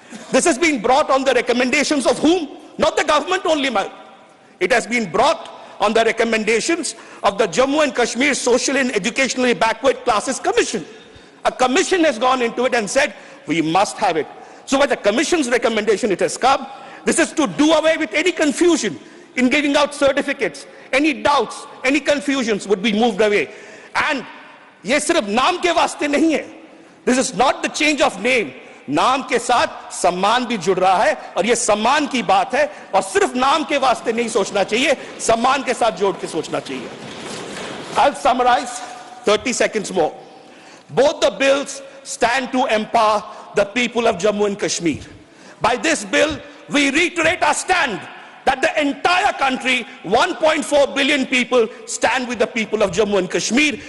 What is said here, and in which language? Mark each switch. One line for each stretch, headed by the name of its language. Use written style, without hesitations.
English: This has been brought on the recommendations of whom? Not the government only, it has been brought on the recommendations of the Jammu and Kashmir Social and Educationally Backward Classes Commission. A commission has gone into it and said, we must have it. So by the commission's recommendation it has come. This is to do away with any confusion in giving out certificates. Any doubts, any confusions would be moved away.
Hindi: And ये सिर्फ नाम के वास्ते नहीं है.
English: This is not the change of name.
Hindi: नाम के साथ सम्मान भी जुड़ रहा है और ये सम्मान की बात है और सिर्फ नाम के वास्ते नहीं सोचना चाहिए, सम्मान के साथ जोड़ के सोचना चाहिए.
English: I'll summarize 30 seconds more. Both the bills stand to empower the people of Jammu and Kashmir. By this bill, we reiterate our stand that the entire country, 1.4 billion people, stand with the people of Jammu and Kashmir.